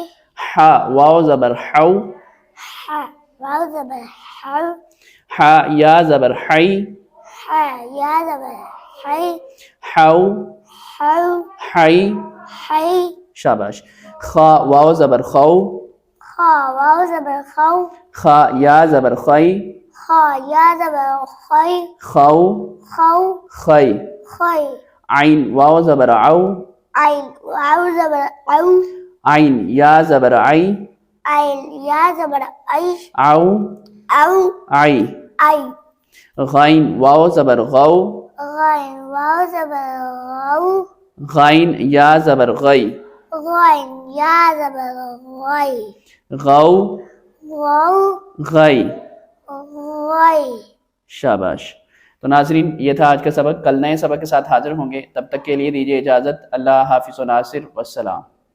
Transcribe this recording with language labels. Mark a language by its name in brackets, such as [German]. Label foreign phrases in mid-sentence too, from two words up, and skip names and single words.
[Urdu] ہا واو زبر حو، ہا واو زبر ہر، ہا یا زبر حی، ہا یا زبر ہی، حو ہر، حی، ہی، شاباش۔ خا واو زبر خو، خا واو زبر خو، خا یا زبر خی، خا یا زبر خی، خو خو، خی، خی، عین واو زبر عو، عین واو زبر او، عین یا زبر عی، عین یا زبر ای، عو او، عی، ای، غین واو زبر غو، غین واو زبر غو، غین یا زبر غی، غین یا زبر غی، غو غو، غی، غی۔ شاباش۔ تو ناظرین یہ تھا آج کا سبق۔ کل نئے سبق کے ساتھ حاضر ہوں گے، تب تک کے لیے دیجیے اجازت۔ اللہ حافظ و ناصر، والسلام۔